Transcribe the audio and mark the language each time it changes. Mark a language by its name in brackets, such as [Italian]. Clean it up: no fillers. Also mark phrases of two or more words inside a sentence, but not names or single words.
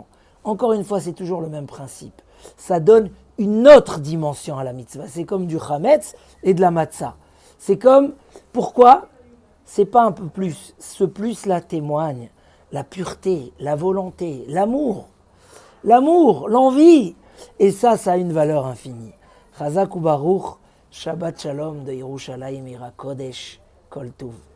[French] Encore une fois, c'est toujours le même principe. Ça donne une autre dimension à la mitzvah. C'est comme du chametz et de la matzah. C'est comme, pourquoi ? C'est pas un peu plus. Ce plus-là témoigne la pureté, la volonté, l'amour, l'envie. Et ça a une valeur infinie. [Hebrew] חזק וברוך, שבת שלום de ירושלים עיר הקודש, כל טוב.